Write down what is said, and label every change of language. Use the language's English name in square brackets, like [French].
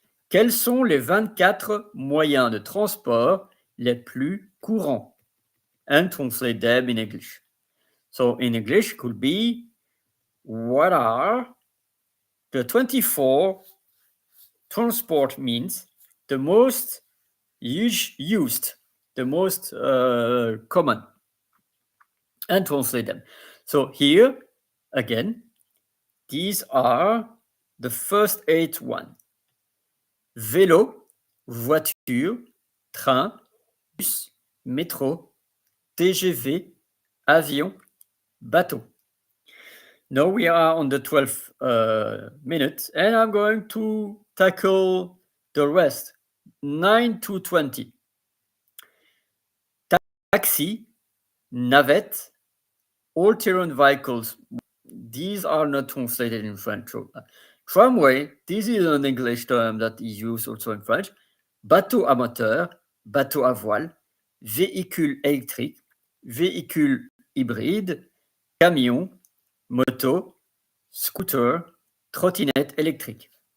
[French] Quels sont les 24 moyens de transport les plus courants? [English] And translate them in English. So in English could be, what are the 24 transport means the most used, the most common, and translate them. So here, again, these are the first 8 one. [French] Vélo, voiture, train, bus, métro, TGV, avion, bateau. [English] Now we are on the 12th minute, and I'm going to tackle the rest, 9 to 20. Taxi, navette, all-terrain vehicles. These are not translated in French. Tramway, this is an English term that is used also in French. [French] Bateau à moteur, bateau à voile, véhicule électrique, véhicule hybride, camion, moto, scooter, trottinette électrique.